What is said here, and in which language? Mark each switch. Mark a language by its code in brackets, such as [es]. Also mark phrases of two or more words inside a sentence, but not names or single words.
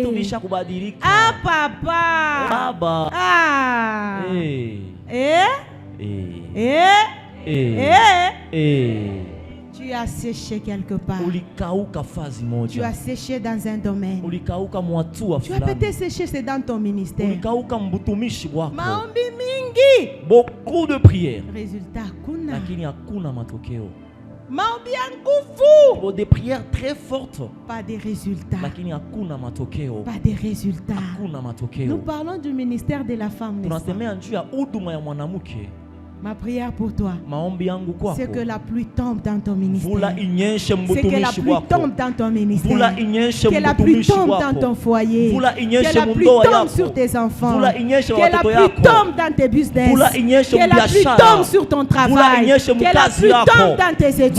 [fr] Ah papa. Ah. Tu as séché quelque part. Tu as séché dans un domaine. Tu as peut-être séché, c'est dans ton ministère. [sw] Maombi mingi. [fr] Beaucoup de prières. Résultat, [sw] kuna. Lakini hakuna matokeo. Maombi ya nguvu. [fr] Des prières très fortes. Pas de résultats. [sw] Lakini hakuna matokeo. [fr] Pas de résultats. [sw] Hakuna matokeo. [fr] Nous parlons du ministère de la femme. [sw] Tunasemea juu ya huduma ya mwanamke. [fr] Ma prière pour toi, c'est que la pluie tombe dans ton ministère. C'est que la pluie tombe dans ton ministère. Que la pluie tombe dans ton foyer. Que la pluie tombe sur tes enfants. Que la pluie tombe dans tes business. Que la pluie tombe sur ton travail. Que la pluie tombe dans tes études.